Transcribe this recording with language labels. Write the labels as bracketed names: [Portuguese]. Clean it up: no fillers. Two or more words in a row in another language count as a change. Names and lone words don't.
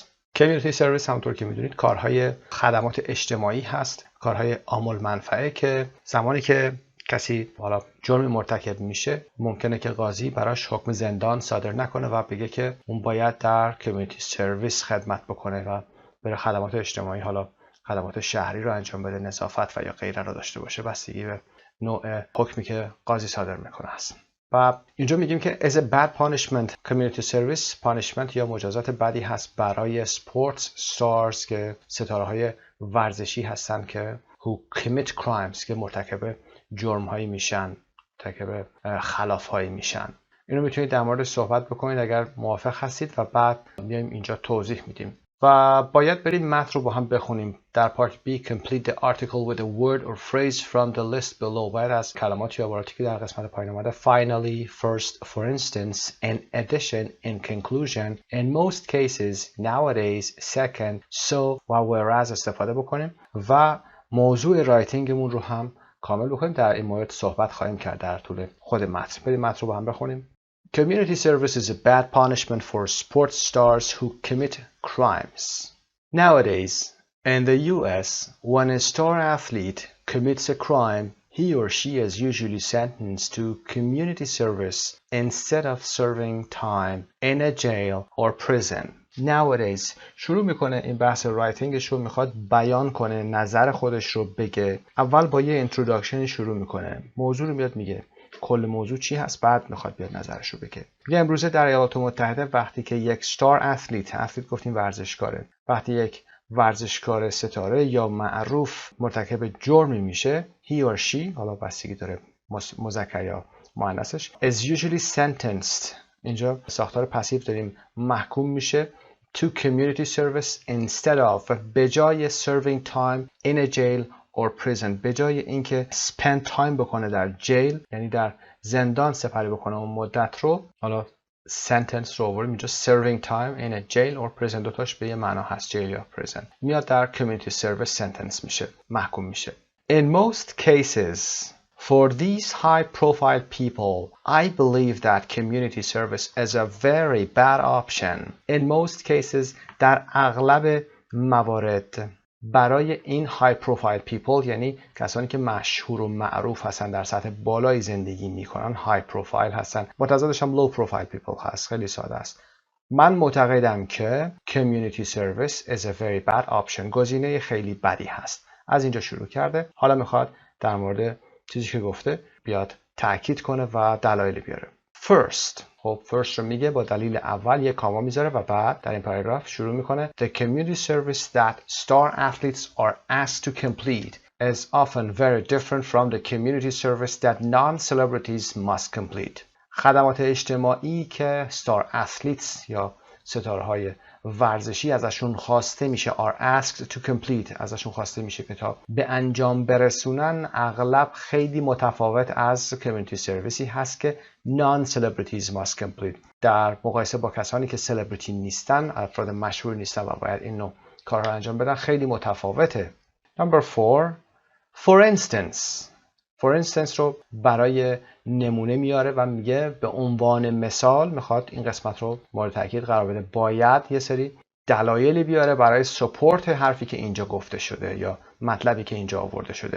[English] Community service [Persian] همونطور که میدونید کارهای خدمات اجتماعی هست، کارهای عامل منفعه که زمانی که کسی حالا جرم مرتکب میشه ممکنه که قاضی براش حکم زندان صادر نکنه و بگه که اون باید در [English] community service [Persian] خدمت بکنه و بره خدمات اجتماعی، حالا خدمات شهری رو انجام بده، نظافت و یا غیره رو داشته باشه، بستگی به نوع حکمی که قاضی صادر میکنه است. و اینجا میگیم که [English] as a bad punishment community service punishment [Persian] یا مجازات بدی هست برای [English] sports stars [Persian] که ستاره های ورزشی هستن که [English] who commit crimes [Persian] که مرتکب جرم هایی میشن، مرتکب خلاف هایی میشن. اینو میتونید در مورد صحبت بکنید اگر موافق هستید و بعد میایم اینجا توضیح میدیم. و باید بریم متن رو با هم بخونیم. در پارت B [English] complete the article with a word or phrase from the list below. [Persian] باید از کلمات یا عباراتی که در قسمت پایین اومده [English] finally, first, for instance, in addition, in conclusion, in most cases, nowadays, second, so [Persian] و whereas استفاده بکنیم و موضوع رایتینگمون رو هم کامل بکنیم. در این مورد صحبت خواهیم کرد در طول خود متن. بریم متن رو با هم بخونیم. [English] Community service is a bad punishment for sports stars who commit crimes. Nowadays, in the US, when a star athlete commits a crime, he or she is usually sentenced to community service instead of serving time in a jail or prison. [Persian] Nowadays شروع میکنه این بحث رایتینگش رو، میخواد بیان کنه، نظر خودش رو بگه. اول با یه اینتروداکشن شروع میکنه، موضوع رو میاد میگه کل موضوع چی هست، بعد میخواد بیاد نظرش رو بگه. میگه امروزه در ایالات متحده وقتی که یک [English] star athlete [Persian] گفتیم ورزشکاره، وقتی یک ورزشکار ستاره یا معروف مرتکب جرمی میشه [English] he or she، [Persian] حالا بستگی داره مذکر یا مؤنثش، [English] is usually sentenced. [Persian] اینجا ساختار پسیو داریم محکوم میشه [English] to community service instead of [Persian] به جای [English] serving time in a jail or prison [Persian] به جای اینکه [English] spend time [Persian] بکنه در جیل یعنی در زندان سپری بکنه اون مدت رو حالا sentence رو آوریم اینجا [English] serving time in a jail or prison [Persian] دوتاش به یه معنا هست jail یا prison میاد در [English] community service sentence [Persian] میشه محکوم میشه [English] in most cases for these high-profile people, I believe that community service is a very bad option. In most cases, [Persian] در اغلب موارد برای این [English] high-profile people [Persian] یعنی کسانی که مشهور و معروف هستن در سطح بالای زندگی میکنن high-profile هستن متضادش هم [English] low-profile people [Persian] هست خیلی ساده است. من معتقدم که [English] community service is a very bad option [Persian] گزینه خیلی بدی هست. از اینجا شروع کرده حالا میخواد در مورد چیزی که گفته بیاد تأکید کنه و دلایل بیاره. [English] First خب first [Persian] رو میگه با دلیل اول یک کاما میذاره و بعد در این پاراگراف شروع میکنه [English] The community service that star athletes are asked to complete is often very different from the community service that non-celebrities must complete. [Persian] خدمات اجتماعی که [English] star athletes [Persian] یا ستاره‌های ورزشی ازشون خواسته میشه [English] are asked to complete [Persian] ازشون خواسته میشه که تا به انجام برسونن اغلب خیلی متفاوت از [English] community serviceی [Persian] هست که [English] non-celebrities must complete [Persian] در مقایسه با کسانی که celebrity نیستن افراد مشهور نیستن و باید این نوع کارها انجام بدن خیلی متفاوته. [English] Number 4 For instance [Persian] رو برای نمونه میاره و میگه به عنوان مثال میخواد این قسمت رو مورد تاکید قرار بده باید یه سری دلایلی بیاره برای سپورت حرفی که اینجا گفته شده یا مطلبی که اینجا آورده شده.